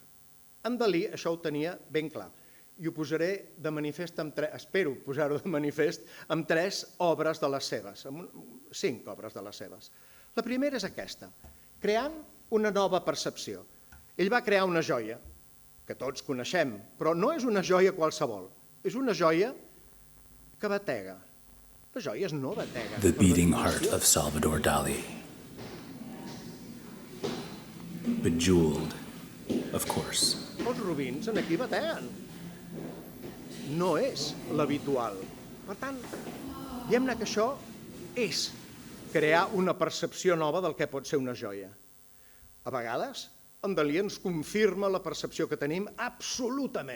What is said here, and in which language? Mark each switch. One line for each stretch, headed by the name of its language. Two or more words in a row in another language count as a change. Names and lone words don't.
Catalan: En Dalí això ho tenia ben clar i ho posaré de manifest, espero posar-ho de manifest, amb 3 obres de les seves, 5 obres de les seves. La primera és aquesta, creant una nova percepció. Ell va crear una joia, que tots coneixem, però no és una joia qualsevol, és una joia que batega. Les joies no bateguen.
English: The beating heart of Salvador Dali. Bejeweled, of course.
Catalan: Els robins en aquí bateguen. No és l'habitual. Per tant, diguem-ne que això és crear una percepció nova del que pot ser una joia. A vegades, en Dalí ens confirma la percepció que tenim absolutament.